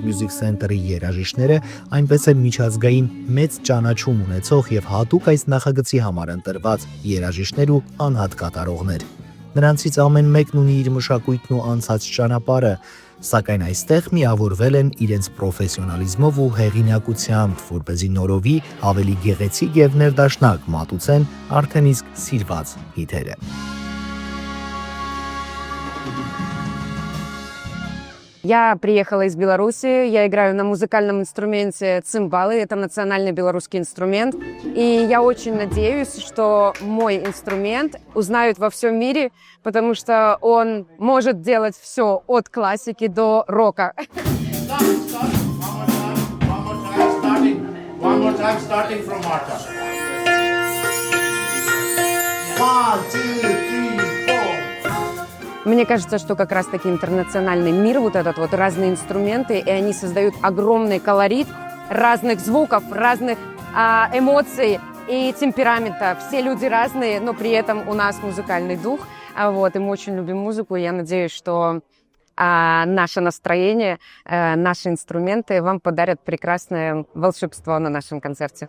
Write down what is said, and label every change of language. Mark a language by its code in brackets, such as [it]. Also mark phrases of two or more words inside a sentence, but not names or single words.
[hy] Music Center-ի երաժիշտները, այնպես էլ միջազգային մեծ ճանաչում ունեցող եւ հատուկ այս նախագծի համար ընտրված երաժիշտներ ու անհատ կատարողներ։ Նրանցից ամեն մեկն ունի իր մշակույթն ու անցած ճանապարհը, սակայն այստեղ միավորվել են իրենց պրոֆեսիոնալիզմով ու հեղինակությամբ, որպեսզի նորովի ավելի գեղեցիկ եւ ներդաշնակ մատուցեն արդեն իսկ սիրված հիթերը։ [ru] Я приехала из Беларуси, я играю на музыкальном инструменте цимбалы, это национальный белорусский инструмент. И я очень надеюсь, что мой инструмент узнают во всем мире, потому что он может делать все от классики до рока. [en] One more time, starting from Marta. 1, 2, 3, 4. [ru] Мне кажется, что как раз-таки интернациональный мир, вот этот вот разные инструменты, и они создают огромный колорит разных звуков, разных эмоций и темперамента. Все люди разные, но при этом у нас музыкальный дух, вот, и мы очень любим музыку, и я надеюсь, что наше настроение, наши инструменты вам подарят прекрасное волшебство на нашем концерте.